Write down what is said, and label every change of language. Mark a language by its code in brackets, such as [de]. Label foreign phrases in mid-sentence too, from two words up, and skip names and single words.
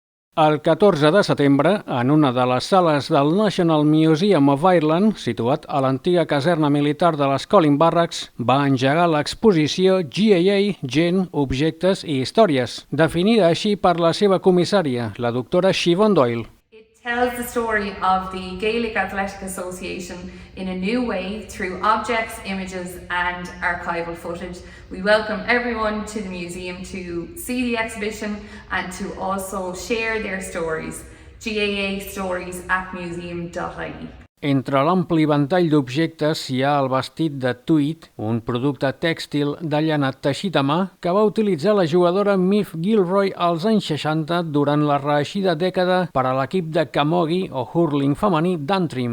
[ca] El 14 de setembre, en una de les sales del National Museum of Ireland, situat a l'antiga caserna militar de les Colin Barracks, va engegar l'exposició GAA, Gent, Objectes i Històries, definida així per la seva comissària, la doctora Siobhan Doyle. [en] It tells the story of the Gaelic Athletic Association in a new way through objects, images and archival footage. We welcome everyone to the museum to see the exhibition and to also share their stories. GAA Stories at museum.ie. [ca] Entre l'ampli ventall d'objectes hi ha el vestit de tweed, un producte tèxtil de llana teixit a mà que va utilitzar la jugadora Miff Gilroy als anys 60 durant la reeixida dècada per a l'equip de camogie o hurling femení d'Antrim.